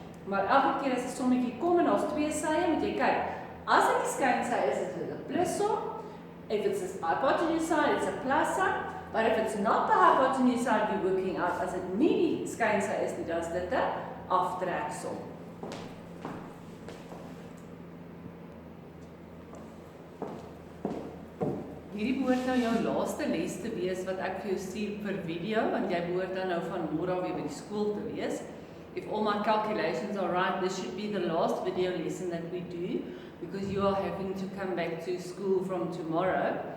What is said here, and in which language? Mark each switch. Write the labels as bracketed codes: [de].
[af] Maar elke keer as 'n sommetjie kom en daar's twee sye, moet jy kyk. As dit die skynsy is dit 'n plussom. [en] If it's a hypotenuse side, it's a plus sign. But if it's not the hypotenuse side you're working out, [af] as dit nie die skynsy is nie, dan is dit 'n aftreksom. Hierdie behoort nou jou laaste les te wees wat ek vir jou stuur per video, want jy behoort dan nou van môre af weer by die skool te wees. [en] If all my calculations are right, this should be the last video lesson that we do, because you are having to come back to school from tomorrow.